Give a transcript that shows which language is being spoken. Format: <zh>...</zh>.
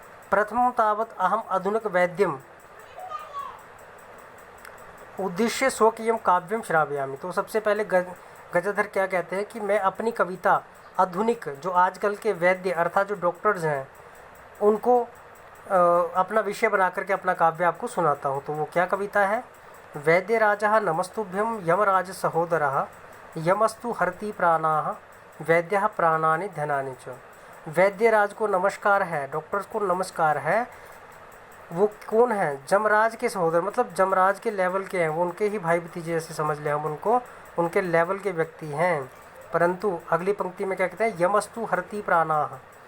<sa>प्रथमं तावत् अहम आधुनिक वैद्यम उद्देश्य स्वकीयम काव्यम श्रावयामि।</sa> <hi>तो सबसे पहले गजाधर क्या कहते हैं कि मैं अपनी कविता आधुनिक, जो आजकल के वैद्य अर्थात जो डॉक्टर्स हैं, उनको अपना विषय बना करके अपना काव्य आपको सुनाता हूँ। तो वो क्या कविता है?</hi> <sa>वैद्य राजा नमस्तुभ्यम यमराज सहोदरः यमस्तु हरति प्राणाः वैद्यः प्राणानि धनानि च।</sa> <hi>वैद्य राज को नमस्कार है, डॉक्टर्स को नमस्कार है। वो कौन है? जमराज के सहोदर, मतलब जमराज के लेवल के हैं, वो उनके ही भाई भतीजे जैसे समझ लें हम उनको, उनके लेवल के व्यक्ति हैं। परंतु अगली पंक्ति में क्या कहते हैं?</hi> <sa>यमस्तु हरति प्राणाः।</sa>